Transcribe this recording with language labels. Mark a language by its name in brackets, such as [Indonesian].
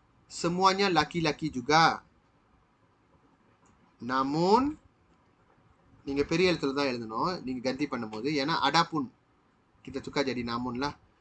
[Malay] Semuanya laki-laki juga. [Tamil] Namun நீங்க பெரிய எழுத்துல தான் எழுதணும். நீங்க ganti பண்ணும்போது ஏன்னா [Malay] adapun kita tukar jadi namun lah.